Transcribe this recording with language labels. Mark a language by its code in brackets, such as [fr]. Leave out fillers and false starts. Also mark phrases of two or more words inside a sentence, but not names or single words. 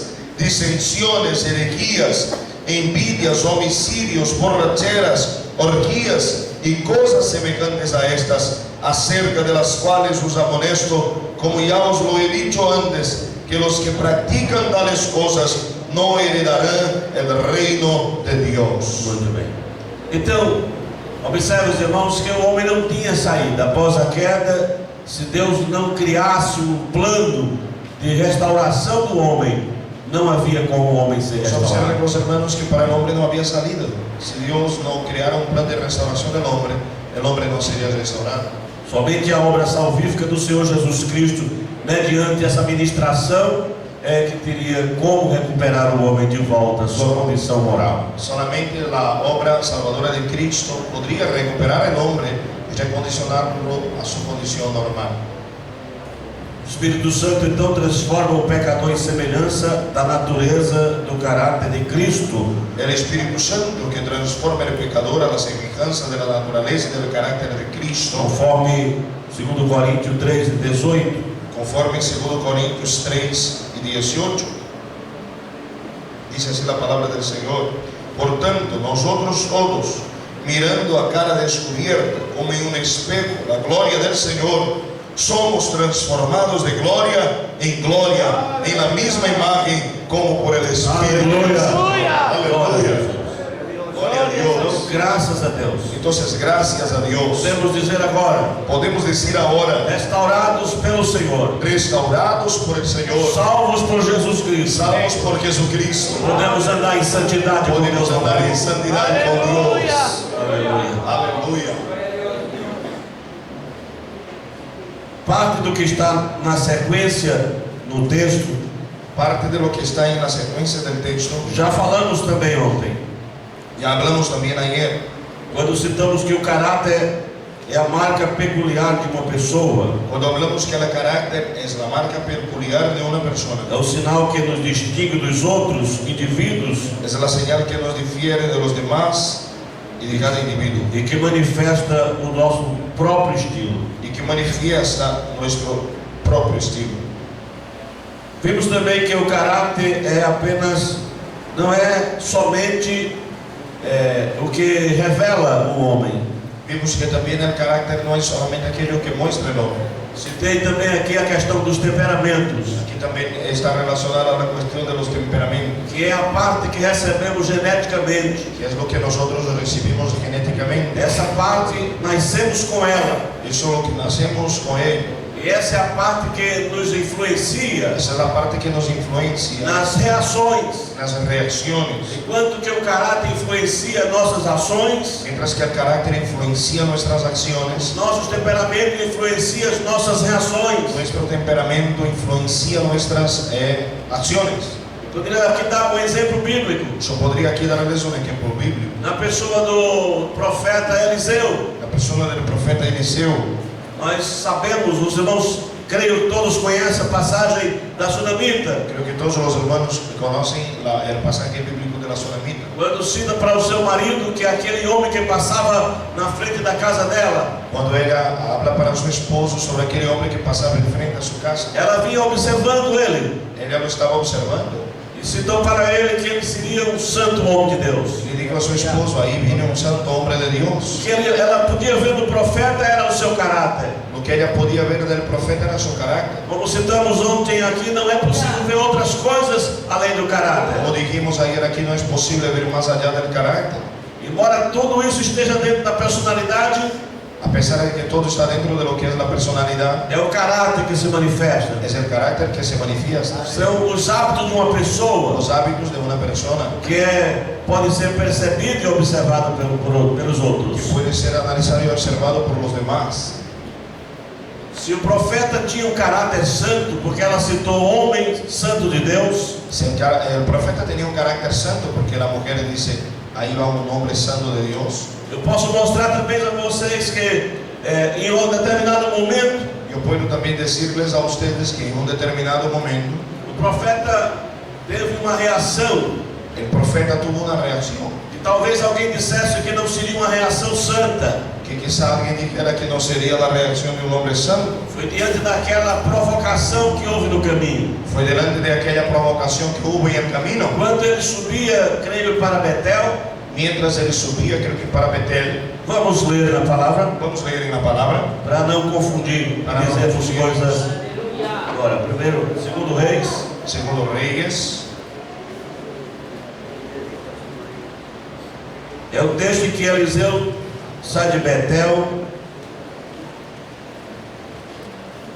[es] disensiones, herejías, envidias, homicidios, borracheras, orgías y cosas semejantes a estas, acerca de las cuales os amonesto, como ya os lo he dicho antes, que los que practican tales cosas no heredarán el reino de Dios. [pt] Muito bem. Então, observe os irmãos que o homem não tinha saída. Após a queda, se Deus não criasse um plano de restauração do homem, não havia como o homem ser [es] Pues observen [pt] restaurado. [es] los hermanos que para el hombre no había salida. Si Dios no creara un plan de restauración del hombre, el hombre no sería restaurado. [pt] Somente a obra salvífica do Senhor Jesus Cristo, mediante essa ministração, é que teria como recuperar o homem de volta à sua condição moral. [es] Solamente la obra salvadora de Cristo podría recuperar el hombre y recondicionarlo a su condición normal. [pt] O Espírito Santo então transforma o pecador em semelhança da natureza do caráter de Cristo. [es] El Espíritu Santo que transforma el pecador a la semejanza de la naturaleza y del carácter de Cristo, [pt] Conforme 2 Coríntios 3:18, [es] conforme en 2 Corintios 3:18, dice así la palabra del Señor: por tanto, nosotros todos, mirando a cara descubierta como en un espejo la gloria del Señor, somos transformados de gloria en gloria, en la misma imagen como por el Espíritu. Aleluya. Aleluya. Gloria a Dios. [pt] Graças a Deus. [es] Entonces, gracias a Dios. [pt] Podemos dizer agora, [es] Podemos decir ahora, [pt] restaurados pelo Senhor, [es] restaurados por el Señor, [pt] salvos por Jesus Cristo, [es] salvos por Jesucristo, [pt] podemos andar em santidade com [es] podemos [pt] Deus. [es] andar en santidad con Dios. [pt] Aleluia. [es] Aleluya. [pt] Parte do que está na sequência no texto, [es] Parte de lo que está en la secuencia del texto, [pt] já falamos também ontem, [es] ya hablamos también ayer, [pt] quando citamos que o caráter é a marca peculiar de uma pessoa, [es] cuando hablamos que el carácter es la marca peculiar de una persona, [pt] é o sinal que nos distingue dos outros indivíduos [es] es la señal que nos difiere de los demás y de cada individuo, [pt] e que manifesta o nosso próprio estilo. [es] y que manifiesta nuestro propio estilo. [pt] Vimos também que o caráter é apenas, não é somente o que revela o homem. [es] Vimos que también el carácter no es solamente aquello que muestra el hombre. [pt] Citei também aqui a questão dos temperamentos, [es] Aquí también está relacionada a la cuestión de los temperamentos, [pt] que é a parte que recebemos geneticamente. [es] que es lo que nosotros recibimos genéticamente. [pt] Essa parte nascemos com ela, [es] Eso es lo que nacemos con él. [pt] e essa é a parte que nos influencia [es] Esa es la parte que nos influencia [pt] nas reações. [es] en las reacciones. [pt] Enquanto que o caráter influencia nossas ações, [es] Mientras que el carácter influencia nuestras acciones, [pt] nossos temperamentos influenciam as nossas reações. [es] nuestro temperamento influencia nuestras acciones. [pt] Poderia aqui dar um exemplo bíblico, [es] Yo podría aquí darles un ejemplo bíblico. [pt] na pessoa do profeta Eliseu. [es] La persona del profeta Eliseo. [pt] Nós sabemos, os irmãos, creio que todos conhecem a passagem da Sunamita, [es] Creo que todos los hermanos conocen el pasaje bíblico de la Sunamita. [pt] quando cita para o seu marido que aquele homem que passava na frente da casa dela, [es] Cuando ella habla para su esposo sobre aquel hombre que pasaba enfrente a su casa, [pt] ela vinha observando ele [es] ella lo estaba observando [pt] e citou para ele que ele seria um santo homem de Deus. [es] y le dijo a su esposo: ahí viene un santo hombre de Dios. [pt] Que ela podia ver no profeta era o seu caráter. [es] Lo que ella podía ver del profeta era su carácter. [pt] Como citamos ontem aqui, não é possível ver outras coisas além do caráter. [es] Como dijimos ayer, aquí no es posible ver más allá del carácter. [pt] Embora tudo isso esteja dentro da personalidade, [es] A pesar de que todo está dentro de lo que es la personalidad, [pt] é o caráter que se manifesta. [es] es el carácter que se manifiesta. [pt] São os hábitos de uma pessoa [es] Los hábitos de una persona [pt] que pode ser percebido e observado pelos outros. [es] que puede ser analizado y observado por los demás. [pt] Se o profeta tinha um caráter santo, porque ela citou homem santo de Deus, [es] Si el profeta tenía un carácter santo, porque la mujer dice: ahí va un hombre santo de Dios. [pt] eu posso mostrar também a vocês que em um determinado momento, [es] Yo puedo también decirles a ustedes que en un determinado momento [pt] o profeta teve uma reação, [es] el profeta tuvo una reacción, [pt] que talvez alguém dissesse que não seria uma reação santa. [es] que quizá alguien dijera que no sería la reacción de un hombre santo. [pt] Foi diante daquela provocação que houve no caminho. [es] Fue delante de aquella provocación que hubo en el camino. [pt] Quando ele subia, creio, para Betel, [es] Mientras él subía, creo que para Betel. [pt] vamos ler na palavra, [es] Vamos a leer en la palabra. [pt] para não confundir, Para não dizermos confundir. coisas. Agora, primeiro, segundo Reis, [es] Segundo Reyes. [pt] é o texto em que Eliseu sai de Betel